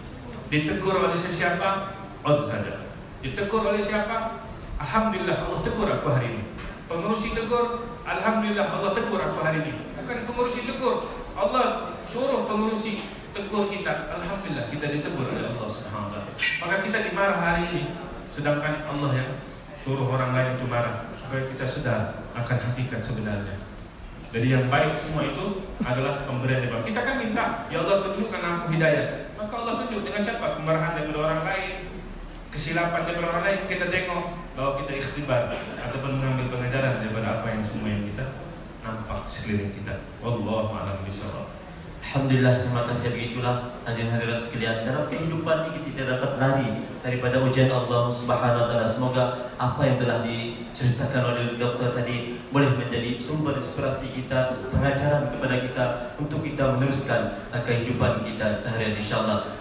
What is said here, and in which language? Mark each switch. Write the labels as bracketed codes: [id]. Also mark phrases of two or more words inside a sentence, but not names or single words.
[ms] Ditegur oleh siapa? Allah saja. Ditegur oleh siapa? Alhamdulillah Allah tegur aku hari ini. Pengurusi tegur, alhamdulillah Allah tegur aku hari ini. Bukan pengurusi tegur, Allah suruh pengurusi tegur kita. Alhamdulillah kita ditegur oleh Allah [ar] سبحانه وتعالى. [ms] Maka kita dimarah hari ini, sedangkan Allah yang suruh orang lain itu marah supaya kita sadar akan hakikat sebenarnya. Jadi yang baik semua itu adalah pemberian dari Allah. Kita kan minta, ya Allah tunjukkan aku hidayah. Maka Allah tunjuk dengan siapa? Kemarahan daripada orang lain, kesilapan daripada orang lain. Kita tengok bahwa kita ikhtibar ataupun mengambil pengajaran daripada apa yang semua yang kita nampak sekeliling kita. [ar] والله أعلم بالصواب. [ms] Alhamdulillah, terima kasih. Begitulah hadirin hadirat sekalian, dalam kehidupan ini kita tidak dapat lari daripada ujian Allah [ar] سبحانه وتعالى. [ms] Semoga apa yang telah diceritakan oleh dokter tadi boleh menjadi sumber inspirasi kita, pengajaran kepada kita untuk kita meneruskan kehidupan kita seharian insyaallah.